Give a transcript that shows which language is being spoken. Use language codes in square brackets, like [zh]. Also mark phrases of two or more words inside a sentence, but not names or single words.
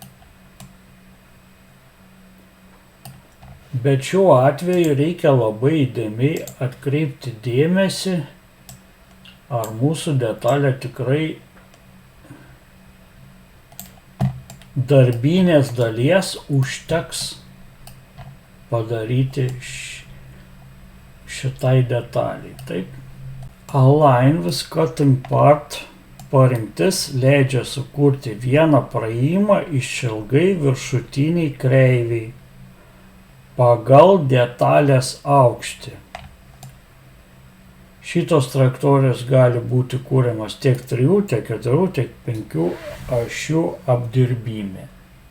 [lt] bet šiuo atveju reikia labai įdėmiai atkreipti dėmesį, ar mūsų detalė tikrai darbinės dalies užteks padaryti šitai detaliai. Taip. [en] Align with cutting part [lt] parinktis leidžia sukurti vieną praėjimą išilgai viršutiniai kreiviai pagal detalės aukštį. Šitos trajektorijos gali būti kuriamas tiek 3, tiek 4, tiek 5 ašių apdirbime.